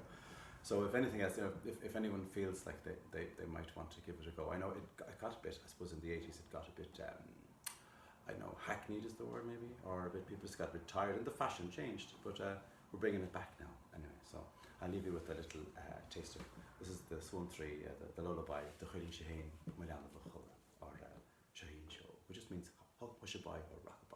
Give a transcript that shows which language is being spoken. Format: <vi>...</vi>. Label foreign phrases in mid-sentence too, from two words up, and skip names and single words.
<en>So if anything else, if anyone feels like they might want to give it a go, I know it got a bit, I suppose in the 80s it got a bit, I know hackneyed is the word maybe, or a bit, people just got a bit tired, and the fashion changed, but we're bringing it back now anyway. So I'll leave you with a little taster. This is the Swan 3, the lullaby, the Chormac de Barra, or shean show, which just means hush-a-bye or rock-a-bye.</en>